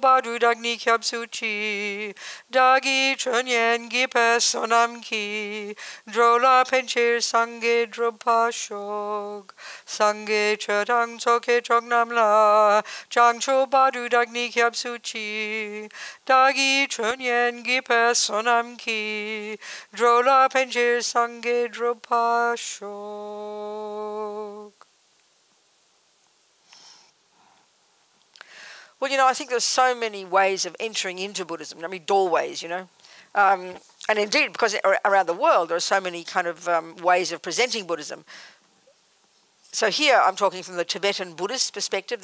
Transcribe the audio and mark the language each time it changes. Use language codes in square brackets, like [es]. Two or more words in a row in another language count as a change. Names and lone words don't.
[bo] བར་དུ་བདག་ནི་སྐྱབས་སུ་མཆི། བདག་གིས་ཆོས་ཉན་བགྱིས་པའི་བསོད་ནམས་ཀྱིས། འགྲོ་ལ་ཕན་ཕྱིར་སངས་རྒྱས་འགྲུབ་པར་ཤོག། སངས་རྒྱས་ཆོས་དང་ཚོགས་ཀྱི་མཆོག་རྣམས་ལ། བྱང་ཆུབ་བར་དུ་བདག་ནི་སྐྱབས་སུ་མཆི། བདག་གིས་ཆོས་ཉན་བགྱིས་པའི་བསོད་ནམས་ཀྱིས། འགྲོ་ལ་ཕན་ཕྱིར་སངས་རྒྱས་འགྲུབ་པར་ཤོག. [en] Well, I think there's so many ways of entering into Buddhism. Doorways, and indeed, because around the world there are so many kind of ways of presenting Buddhism. So here I'm talking from the Tibetan Buddhist perspective.